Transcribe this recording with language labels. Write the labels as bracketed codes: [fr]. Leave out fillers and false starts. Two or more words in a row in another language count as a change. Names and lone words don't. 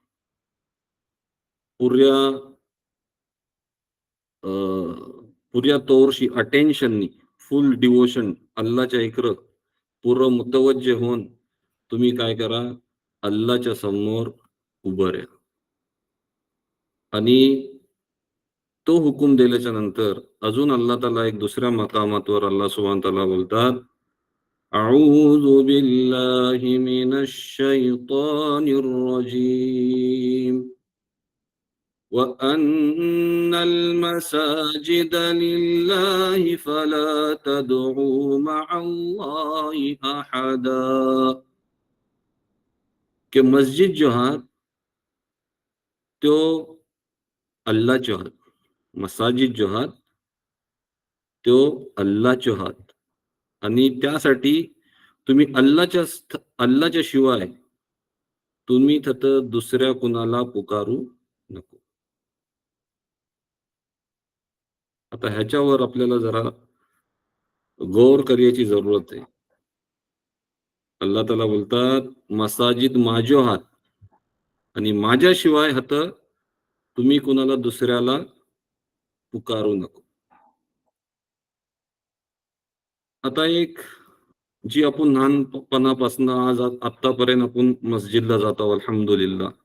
[mr] पुऱ्या अ, पुऱ्या तौरशी अटेन्शननी [en] full devotion [mr] अल्लाहच्या इकडं पूर्ण मुतवज्जे होऊन तुम्ही काय करा, अल्लाहच्या समोर उभं राहा आणि तो हुकूम दिल्याच्या नंतर अजून अल्लाह ताला एक दुसऱ्या मकामातवर [ar] الله سبحانه وتعالى [mr] बोलतात, [ar] أعوذ بالله من الشيطان الرجيم. وأن المساجد لله فلا تدعوا مع الله أحدا. [mr] कि मस्जिद जो आहात तो अल्लाहचे आहात. मसाजिद जो आहात तो अल्लाहचे आहात आणि त्यासाठी तुम्ही अल्लाहच्या शिवाय तुम्ही तिथं दुसऱ्या कुणाला पुकारू नको. आता ह्याच्यावर आपल्याला जरा गौर करायची जरूरत आहे. अल्लाह ताला बोलतात, मसाजिद माझ्यो आहात आणि माझ्याशिवाय हतं तुम्ही कुणाला दुसऱ्याला पुकारू नको. आता एक जी आपण लहानपणापासून आतापर्यंत आपण मस्जिदला जातो अल्हम्दुलिल्लाह.